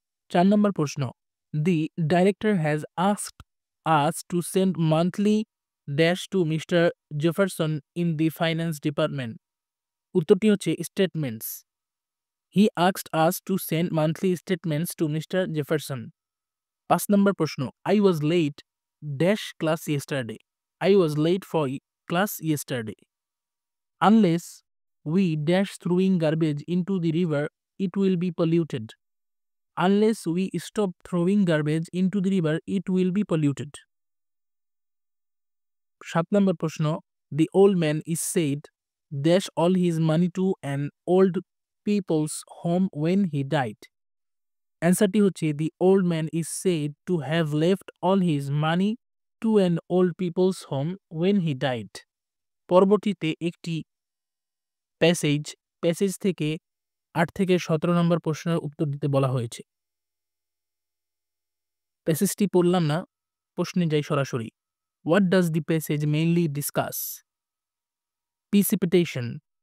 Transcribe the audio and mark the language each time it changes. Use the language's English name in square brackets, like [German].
[Bangla] ৪ নম্বর প্রশ্ন, [English] The director has asked us to send monthly dash to mister Jefferson in the finance department. [Bangla] উত্তরটি হচ্ছে [English] Statements. He asked us to send monthly statements to mister Jefferson. [Bangla] ৫ নম্বর প্রশ্ন, [English] I was late dash class yesterday. I was late for class yesterday. Unless we dash throwing garbage into the river, it will be polluted. Unless we stop throwing garbage into the river, it will be polluted. [Bangla] ৭ নম্বর প্রশ্ন, [English] the old man is said dash all his money to an old people's home when he died. [Bangla] অ্যান্সারটি হচ্ছে [English] the old man is said to have left all his money to an old people's home when he died. [Bangla] পরবর্তীতে একটি passage থেকে ৮ থেকে ১৭ নম্বর প্রশ্নের উত্তর দিতে বলা হয়েছে। প্যাসেজটি পড়লাম না, প্রশ্নে যাই সরাসরি। [English] What does the passage mainly discuss? Precipitation.